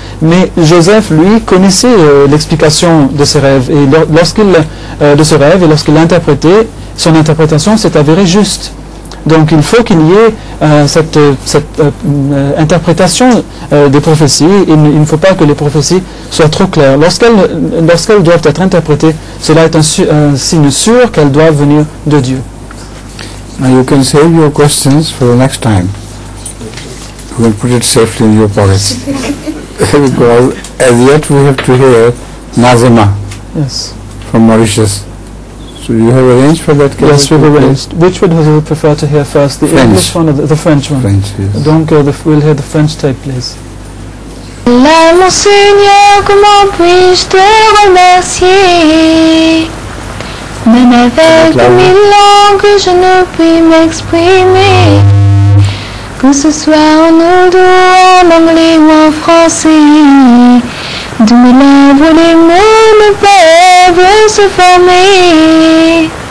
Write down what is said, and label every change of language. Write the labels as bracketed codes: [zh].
[fr] Mais Joseph, lui, connaissait l'explication de ces rêves, et de ce rêve, et lorsqu'il l'a interprété, son interprétation s'est avérée juste. Donc il faut qu'il y ait cette interprétation des prophéties. Il ne faut pas que les prophéties soient trop claires. Lorsqu'elles doivent être interprétées, cela est un signe sûr qu'elles doivent venir de Dieu. [en] Now you can save your questions for the next time. You can put it safely in your pockets. Because as yet we have to hear Nazima from Mauritius. So you have arranged for that? Yes, we've arranged. Which would you prefer to hear first? The French. English one or the French one? French, yes. Donc we'll hear the French tape, please. Love [fr] mon Seigneur, comment puis-je te remercier? Même avec 1000 langues, je ne puis m'exprimer. Que ce soit en oudou, en anglais ou en français, de mes lèvres les mots ne peuvent se former.